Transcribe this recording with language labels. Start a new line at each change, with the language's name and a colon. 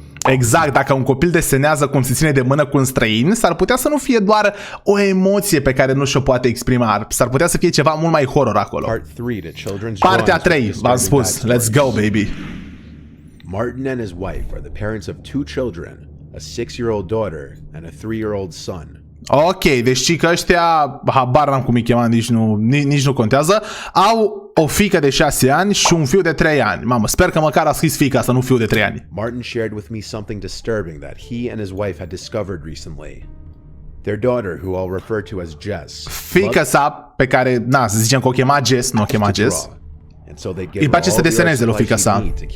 Romanian: Exact, dacă un copil desenează cum se ține de mână cu un străin, s-ar putea să nu fie doar o emoție pe care nu și-o poate exprima, s-ar putea să fie ceva mult mai horror acolo. Partea 3, v-am spus,
English: let's go, baby. Martin and his wife are the parents of 2 children, a 6-year-old daughter and a 3-year-old son.
Romanian: Ok, deci și că ăștia, habar n-am cum îi chema, nici nu contează, au o fiică de 6 ani și un fiu de 3 ani. Mamă, sper că măcar a scris fiica, să nu fiu de 3 ani.
English: Martin shared with me something disturbing that he and his wife had discovered recently. Their daughter, who I'll refer to as Jess.
Romanian: Fiica sa, pe care, să zicem că o chema Jess, nu o chema Jess. Îi place să deseneze lui fiica sa.